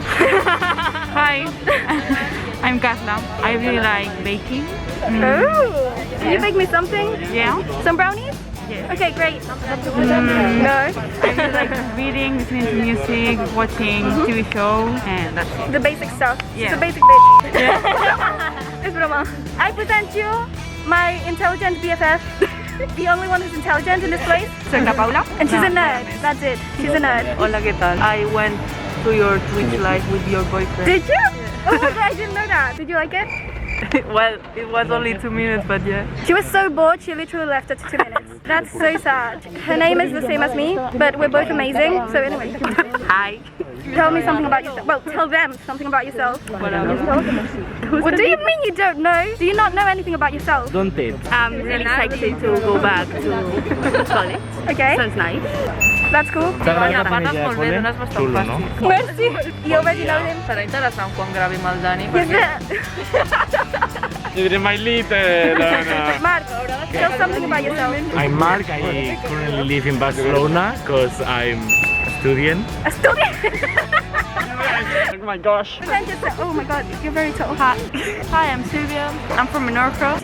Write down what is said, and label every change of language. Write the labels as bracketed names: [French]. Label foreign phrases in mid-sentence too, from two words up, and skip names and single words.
[English] Hi, I'm Katla. I really like baking. Oh! Can you make me something? Yeah. Some brownies? Yes. Okay, great. No? I really like reading, listening to music, watching TV shows, and that's it. The basic stuff. She's Yeah. a basic bitch. [Spanish] Es broma. [English] I present you my intelligent BFF. The only one who's intelligent in this place. [Spanish] Soy la Paula. [English] And she's a nerd. That's it. She's a nerd. [Spanish] Hola, ¿qué tal? [English] I went to your Twitch live with your boyfriend. Did you? Oh my god, I didn't know that. Did you like it? Well, it was only 2 minutes, but yeah. She was so bored, she literally left at 2 minutes. That's so sad. Her name is the same as me, but we're both amazing. So anyway. Hi. Tell me something about yourself. Well, tell them something about yourself. What do you mean you don't know? Do you not know anything about yourself? Don't it? I'm really excited to go back to college. Okay, Sounds nice. that's cool. [Catalan] T'agrada [Spanish] Para [Catalan] també ja [Spanish] volver [Catalan] col·le? no és bastant Xulo, no? fàcil. Merci. [English] You already know him? [Catalan] Serà interessant quan gravi amb el Dani [English] Yes, [Catalan] perquè [English] You're my little. Mark, tell something about yourself. I'm Mark. I currently live in Barcelona because I'm a student. A student. Oh my gosh. Present yourself. Oh my god, you're very tall. Hi. Hi, I'm Sylvia. I'm from Menorca.